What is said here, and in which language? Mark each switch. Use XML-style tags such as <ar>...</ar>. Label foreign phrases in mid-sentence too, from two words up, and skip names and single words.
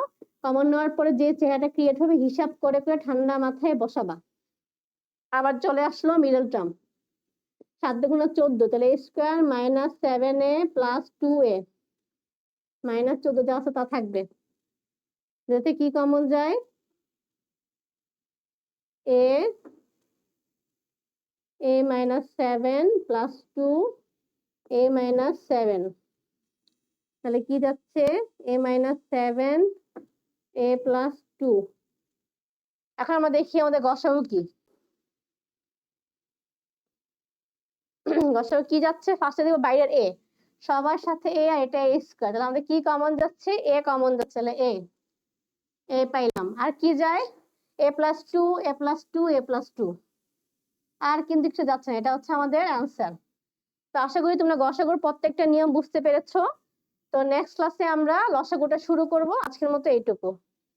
<bn>কমন নেওয়ার পরে যে চেহারাটা ক্রিয়েট হবে হিসাব করে করে ঠান্ডা মাথায় বসাবা। আবার চলে আসলো</bn> <en>middle term,</en> <bn>7 দুগুণ 14, তাহলে</bn> <en>a square minus 7a plus 2a, minus 14</en> <bn>যা আছে তা থাকবে, যাতে কি কমন যায়?</bn> <en>a minus 7 plus 2a minus 7,</en> <bn>তাহলে কি যাচ্ছে?</bn> <en>a minus 7 a plus 2।</en> <bn>এখন আমরা দেখি আমাদের গসাগু কি। গসাগু কি যাচ্ছে? ফার্স্টে দেখবো বাইরের a, সবার সাথে a, আর এটা a স্কয়ার, তাহলে আমাদের কি কমন যাচ্ছে? a কমন যাচ্ছে, তাহলে a পাইলাম। আর কি যায়?</bn> <en>a plus 2 a plus 2 a plus 2,</en> <bn>আর কিন্তু কিছু যাচ্ছে না। এটা হচ্ছে আমাদের অ্যান্সার। তো আশা করি তোমরা গসাগুর প্রত্যেকটা নিয়ম বুঝতে পেরেছো। তো নেক্সট ক্লাসে আমরা লসাগুটা শুরু করব। আজকের মতো এইটুকু।</bn>